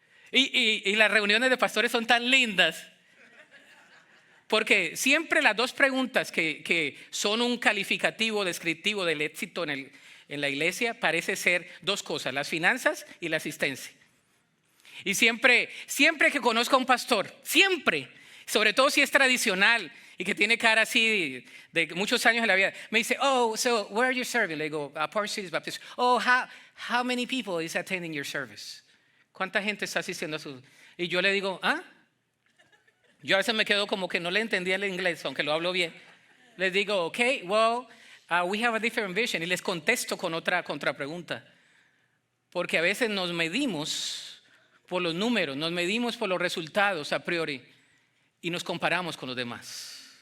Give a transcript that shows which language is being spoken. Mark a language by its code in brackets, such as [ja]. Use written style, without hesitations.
[es] Y las reuniones de pastores son tan lindas. Porque siempre las dos preguntas que son un calificativo descriptivo del éxito en la iglesia parece ser dos cosas, las finanzas y la asistencia. Y siempre que conozco a un pastor, siempre, sobre todo si es tradicional y que tiene cara así de muchos años en la vida, me dice, oh, [en] so where are you serving? [es] Le digo, Port Cities Baptist. [en] Oh, how many people is attending your service? [es] ¿Cuánta gente está asistiendo a su? Y yo le digo, ¿ah? Yo a veces me quedo como que no le entendía el inglés, aunque lo hablo bien. Les digo, [en] okay, well, we have a different vision. [es] Y les contesto con otra contrapregunta. Porque a veces nos medimos por los números, nos medimos por los resultados a priori y nos comparamos con los demás.